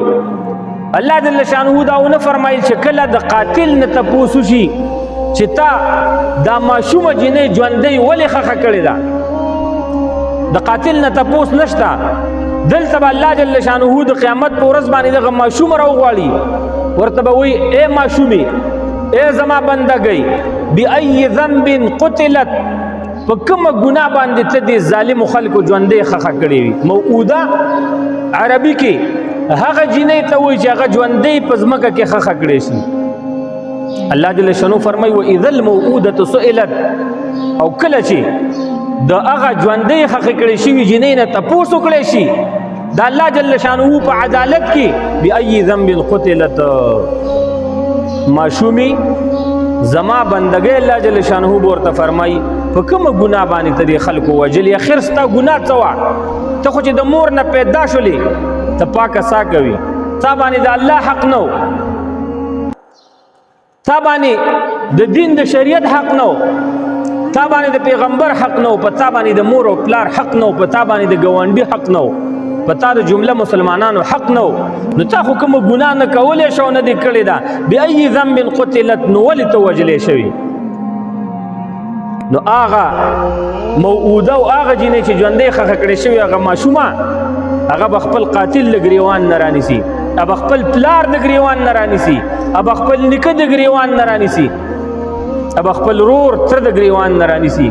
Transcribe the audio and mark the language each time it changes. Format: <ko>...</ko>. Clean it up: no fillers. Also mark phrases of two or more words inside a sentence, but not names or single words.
<ps>الله جل شانو دا ونه فرمایل چې کله د قاتل نه تاسو شي چې تا دا ماشومه جنې ژوندۍ ولې خخه کړې ده د قاتل نه تپوس نشته. دلته به الله جل شانه د قیامت په ورځ باندې دغه ماشوم راوغواړي ورته به وایي ای ماشومې ای زما بندګۍ</ps> <ar>بأي ذنب قتلت</ar> <ps>په کومه ګناه باندې ته دې ظالمو خلکو ژوندۍ خخه کړې وي. موعوده عربي کې هغه جنې ته وایي چې هغه ژوندۍ په ځمکه کې خخه کړې شي. الله جل شانو فرمای</ps> <ar>و اذا الموءودة سئلت</ar> <ps>او کله چې د هغه ژوندۍ خخه کړي شي جنې نه تاسو کړي شي د الله جل شانو په عدالت کې</ps> <ar>بأي ذنب قتلت</ar> <ps>ماشومی زما بندګۍ الله جل شانو ورته فرمای په کومه ګناه باندې ته خلکو وجل اخر ستا ګناه څه ته خو چې د مور نه پیدا شولې ته پاکه سا کوي تا باندې د الله حق نو تا باندې د دین د شریعت حق نو تا باندې د پیغمبر حق نو په تا باندې د مور او پلار حق نو په تا باندې د ګوانډي حق نو په تا د جمله مسلمانانو حق نو نو تا خو کوم ګناه نه کولې شو نه دې کړې ده</ps> <ar>بأي ذنب قتلت</ar> <ps>نو ولې ته وجلې شوی. نو هغه موعوده او هغه جنې چې ژوندۍ خخه کړې شوی هغه ماشومه هغه به خپل قاتل له ګریوان نه رانیسي اب خپل پلار د ګریوان نه رانیسي اب خپل نیکه د ګریوان نه رانیسي اب خپل رور تر د ګریوان نه رانیسي.</ps>